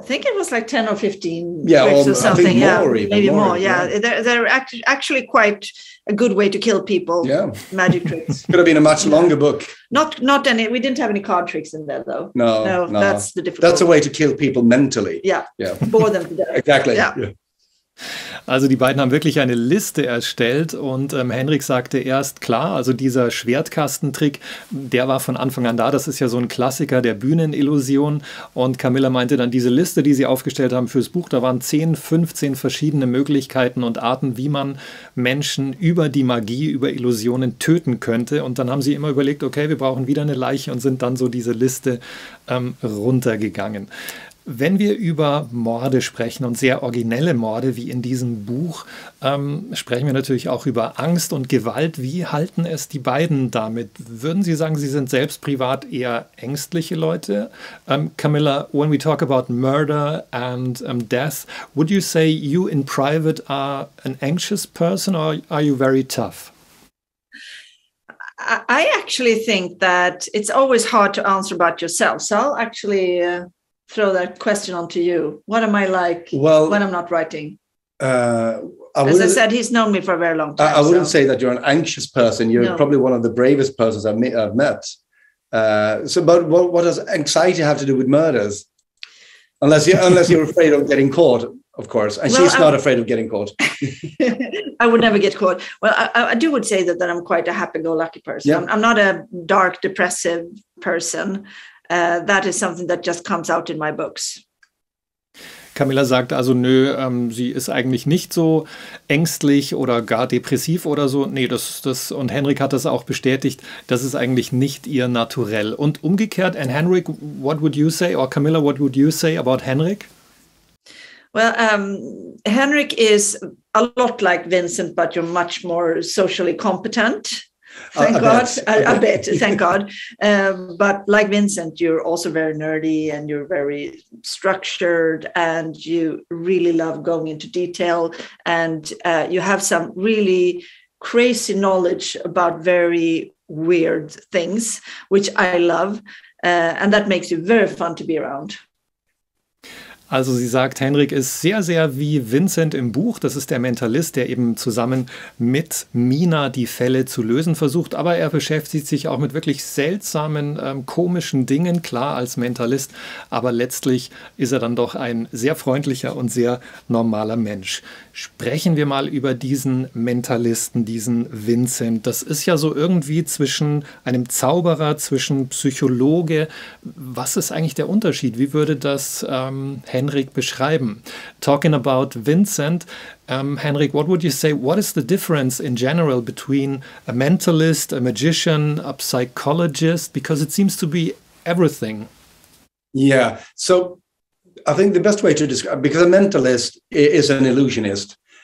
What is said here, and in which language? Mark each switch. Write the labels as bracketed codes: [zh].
[en] I think it was like 10 or 15 tricks or something. I think maybe more. Yeah. They're actually quite a good way to kill people. Yeah. Magic tricks. Could have been a much longer book. Not any. We didn't have any card tricks in there, though. No. That's the difficult. That's a way to kill people mentally. Yeah. Bore them to death. Exactly. Yeah. [de] Also die beiden haben wirklich eine Liste erstellt und Henrik sagte erst, klar, also dieser Schwertkastentrick, der war von Anfang an da, das ist ja so ein Klassiker der Bühnenillusion und Camilla meinte dann, diese Liste, die sie aufgestellt haben fürs Buch, da waren 10, 15 verschiedene Möglichkeiten und Arten, wie man Menschen über die Magie, über Illusionen töten könnte und dann haben sie immer überlegt, okay, wir brauchen wieder eine Leiche und sind dann so diese Liste runtergegangen. Wenn wir über Morde sprechen und sehr originelle Morde wie in diesem Buch, sprechen wir natürlich auch über Angst und Gewalt. Wie halten es die beiden damit? Würden Sie sagen, Sie sind selbst privat eher ängstliche Leute? [en] Camilla, when we talk about murder and death, would you say you in private are an anxious person or are you very tough? I actually think that it's always hard to answer about yourself. So I'll actually throw that question onto you. What am I like when I'm not writing? As I said, he's known me for a very long time. I wouldn't say that you're an anxious person. You're probably one of the bravest persons I've met. But what does anxiety have to do with murders? Unless you're afraid of getting caught, of course. And she's not afraid of getting caught. I would never get caught. Well, I would say that I'm quite a happy-go-lucky person. Yeah. I'm not a dark, depressive person. That is something that just comes out in my books. [de] Camilla sagt also, nö, sie ist eigentlich nicht so ängstlich oder gar depressiv oder so. Nee, und Henrik hat das auch bestätigt, das ist eigentlich nicht ihr Naturell. Und umgekehrt, [en] and Henrik, what would you say, or Camilla, what would you say about Henrik? Well, Henrik is a lot like Vincent, but you're much more socially competent. Thank God. I bet. Thank God. But like Vincent, you're also very nerdy and you're very structured and you really love going into detail and you have some really crazy knowledge about very weird things, which I love. And that makes you very fun to be around. [de] Also sie sagt, Henrik ist sehr, sehr wie Vincent im Buch. Das ist der Mentalist, der eben zusammen mit Mina die Fälle zu lösen versucht. Aber er beschäftigt sich auch mit wirklich seltsamen, komischen Dingen, klar als Mentalist. Aber letztlich ist er dann doch ein sehr freundlicher und sehr normaler Mensch. Sprechen wir mal über diesen Mentalisten, diesen Vincent. Das ist ja so irgendwie zwischen einem Zauberer, zwischen Psychologe. Was ist eigentlich der Unterschied? Wie würde das Henrik beschreiben? [en] Talking about Vincent, Henrik, what would you say? What is the difference in general between a mentalist, a magician, a psychologist? Because it seems to be everything. Yeah, so I think the best way to describe, because a mentalist is an illusionist.